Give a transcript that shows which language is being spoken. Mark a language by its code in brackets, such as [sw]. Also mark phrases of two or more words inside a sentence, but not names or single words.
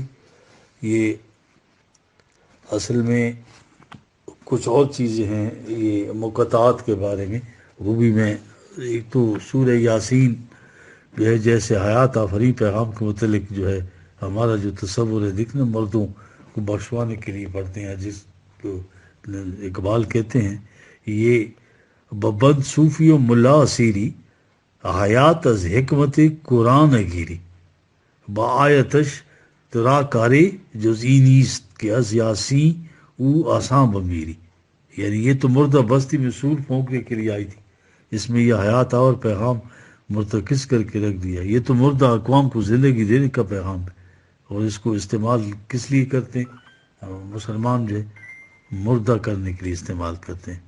[ur] یہ اصل میں کچھ اور چیزیں ہیں یہ مقطعات کے بارے میں، وہ بھی میں، ایک تو سورہ یاسین جو ہے جیسے حیات آفرین پیغام کے متعلق جو ہے ہمارا جو تصور ہے، دیکھنا مردوں کو بخشوانے کے لیے پڑھتے ہیں، جس کو اقبال کہتے ہیں، یہ [fa] ببند صوفی و ملا اسیری حیات از حکمت قرآن گیری، با آیتش ترا کاری جزئی نیست کہ از یاسی او آساں بمیری، [ur] یعنی یہ تو مردہ بستی میں سور پھونکنے کے لیے آئی تھی، اس میں یہ حیات اور پیغام مرتکز کر کے رکھ دیا. یہ تو مردہ اقوام کو زندگی دینے کا پیغام ہے، اور اس کو استعمال کس لیے کرتے ہیں؟ مسلمان جو ہے مردہ کرنے کے لیے استعمال کرتے ہیں.